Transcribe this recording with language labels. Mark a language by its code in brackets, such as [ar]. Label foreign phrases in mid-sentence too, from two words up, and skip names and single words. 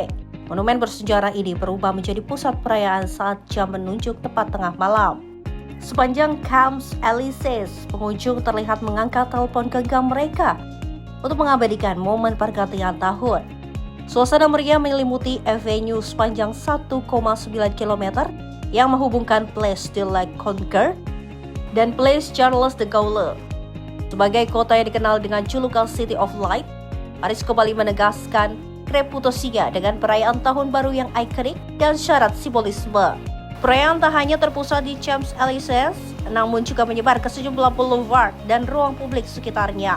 [id] Monumen bersejarah ini berubah menjadi pusat perayaan saat jam menunjuk tepat tengah malam. Sepanjang Champs Elysees, pengunjung terlihat mengangkat telepon genggam mereka untuk mengabadikan momen pergantian tahun. Suasana meriah menyelimuti avenue sepanjang 1,9 km yang menghubungkan Place de la Concorde dan Place Charles de Gaulle. Sebagai kota yang dikenal dengan julukan City of Light, Paris kembali menegaskan reputasinya dengan perayaan tahun baru yang ikonik dan syarat simbolisme. Perayaan tak hanya terpusat di Champs Elysees, namun juga menyebar ke sejumlah boulevard dan ruang publik sekitarnya.